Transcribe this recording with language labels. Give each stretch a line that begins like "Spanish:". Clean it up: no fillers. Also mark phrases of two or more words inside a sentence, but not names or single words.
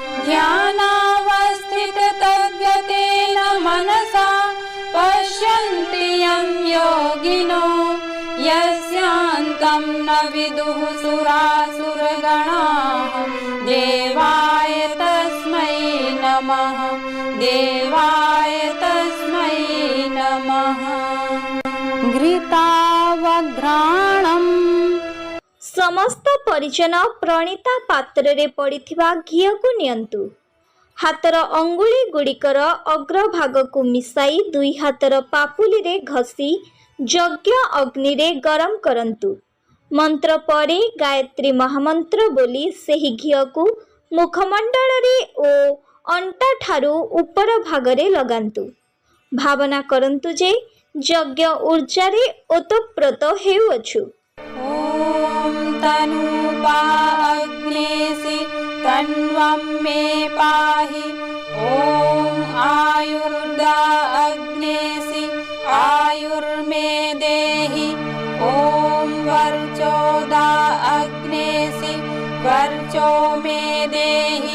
Sanskrit: ध्यानावस्थिततद्गतेन मनसा पश्यन्ति यं योगिनो यस्यान्तं न विदुः सुरासुरगणाः। देवाय तस्मै नमः देवाय तस्मै नमः। घृतावघ्राणम्।
Odia: ସମସ୍ତ ପରିଜନ ପ୍ରଣିତା ପାତ୍ରରେ ପଡ଼ିଥିବା ଘିଅକୁ ନିଅନ୍ତୁ। ହାତର ଅଙ୍ଗୁଳି ଗୁଡ଼ିକର ଅଗ୍ରଭାଗକୁ ମିଶାଇ 2 ହାତର ପାପୁଲିରେ ଘଷି ଯଜ୍ଞ ଅଗ୍ନିରେ ଗରମ କରନ୍ତୁ। ମନ୍ତ୍ର ପରେ ଗାୟତ୍ରୀ ମହାମନ୍ତ୍ର ବୋଲି ସେହି ଘିଅକୁ ମୁଖମଣ୍ଡଳରେ ଓ ଅଣ୍ଟାଠାରୁ ଉପର ଭାଗରେ ଲଗାନ୍ତୁ। ଭାବନା କରନ୍ତୁ ଯେ ଯଜ୍ଞ ଉର୍ଜାରେ ଓତପ୍ରୋତ ହେଉଅଛୁ।
Sanskrit: ॐ तनूपा अग्नेसि तन्वं मे पाहि। ॐ आयुर्दा अग्नेसि आयुर्मे देहि। ॐ वर्चोदा अग्नेसि वर्चो मे देहि।